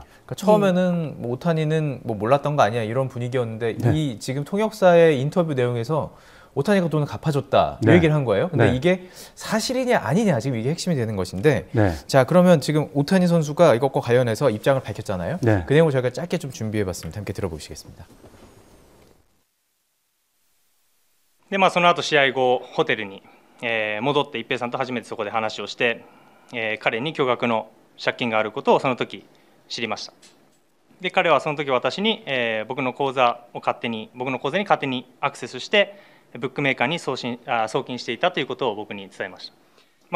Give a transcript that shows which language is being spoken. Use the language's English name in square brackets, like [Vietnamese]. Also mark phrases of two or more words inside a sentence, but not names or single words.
[Korean] 그러니까 처음에는 뭐 오타니는 뭐 몰랐던 거 아니야 이런 분위기였는데 이 지금 통역사의 인터뷰 내용에서 오타니가 돈을 갚아줬다 이 얘기를 한 거예요. 근데 이게 사실이냐 아니냐 지금 이게 핵심이 되는 것인데 자 그러면 지금 오타니 선수가 이것과 관련해서 입장을 밝혔잖아요. 그 내용을 저희가 짧게 좀 준비해봤습니다. 함께 들어보시겠습니다. [Japanese] でその後試合後ホテルに、戻って一平さんと初めてそこで話をして、彼に巨額の借金があることをその時知りました。で彼はその時私に、僕の口座に勝手にアクセスしてブックメーカーに送金していたということを僕に伝えました。